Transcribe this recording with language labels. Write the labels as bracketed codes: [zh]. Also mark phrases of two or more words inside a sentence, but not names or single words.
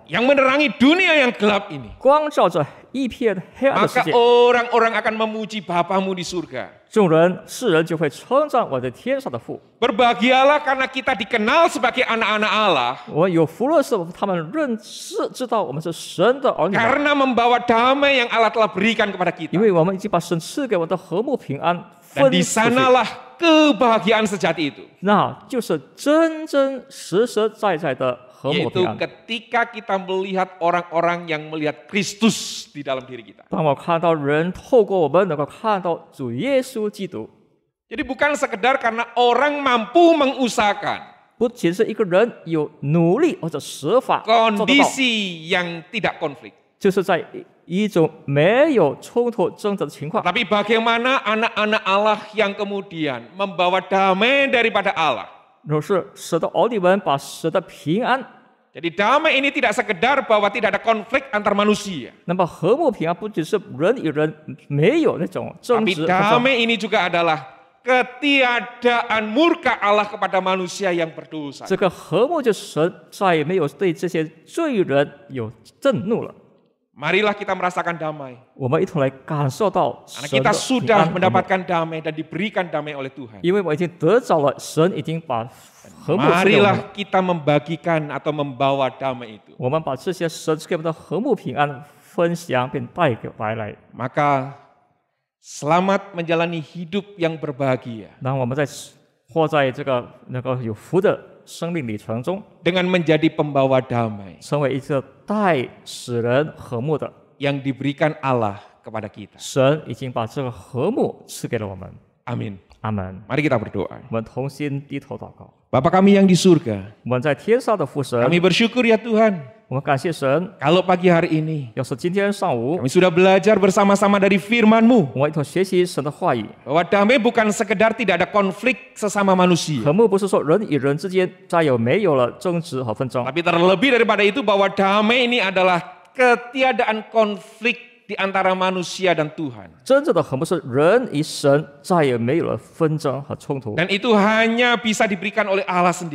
[id] yang menerangi dunia yang gelap ini, [zh] 光照着一片黑暗的世 [id] maka [zh] 界， [id] orang-orang akan memuji Bapamu di surga. [zh] 世人就会称赞我在天上的父。 [id] Berbahagialah karena kita dikenal sebagai anak-anak Allah, [zh] 我有福乐是他们知道我们是神的儿女， [id] karena membawa damai yang Allah telah berikan kepada [zh] 因 [id] kita. [zh] 为我们已经把神赐给我们的和睦平安 [id] Dan [zh] 分 [id] di [zh] 出去， [id] sanalah kebahagiaan sejati itu. [zh] 那就是真真实实在在的和睦 [id] Yaitu [zh] 平安。 [id] ketika kita melihat orang-orang yang melihat Kristus di dalam diri kita. [zh] 当我看到人透过我们能够看到主耶稣基督， [id] Jadi bukan sekedar karena orang mampu mengusahakan [zh] 不仅是一个人有努力或者设法做得到， [id] kondisi yang tidak konflik. [zh] 就是在一种没有冲突争执的情况。 [id] Tapi bagaimana anak-anak Allah yang kemudian membawa damai daripada Allah. [zh] 若是使得儿女们把神的平安， [id] Jadi damai ini tidak sekedar bahwa tidak ada konflik antar manusia. [zh] 那么和睦平安不只是人与人没有那种争 [id] Tapi [zh] 执， [id] damai ini juga adalah ketiadaan murka Allah kepada manusia yang berdosa. [zh] 这个和睦就是神再也没有对这些罪人有震怒了。 [id] Marilah kita merasakan damai. [zh] 我们一同来感受到 [id] Karena [zh] 神 [id] kita [zh] 的平 [id] sudah [zh] 安和睦， [id] mendapatkan damai dan diberikan damai oleh Tuhan. [zh] 因为我已经得着了，神已经把和睦赐给我们。 [id] Marilah kita membagikan atau membawa damai itu. [zh] 我们把这些神赐给我们的和睦平安分享并带来， [id] Maka selamat menjalani hidup yang berbahagia [zh] 让我们活在这个有福的生命里程中， [id] dengan menjadi pembawa damai [zh] 成为一个使人和睦的。 [id] yang diberikan Allah kepada kita. [zh] 神已经把这个和睦赐给了我们。 [id] Amin. [zh] 阿门。 [id] Mari kita berdoa. [zh] 我们同心低头祷告。 [id] Bapa kami yang di surga, [zh] 我们在天上的父神， [id] kami bersyukur ya Tuhan, [zh] 我们感谢神。 [id] kalau pagi hari ini [zh] 要是今天上午， [id] kami sudah belajar bersama-sama dari firman-Mu [zh] 我们一同学习神的话语。 [id] bahwa damai bukan sekedar tidak ada konflik sesama manusia, [zh] 和睦不是说人与人之间再没有了争执和纷争， [id] tapi terlebih daripada itu bahwa damai ini adalah ketiadaan konflik di antara manusia dan Tuhan. [zh] 真正的和睦是人与神再也没有了纷争和冲突。 [id] Dan itu hanya bisa diberikan oleh Allah sendiri.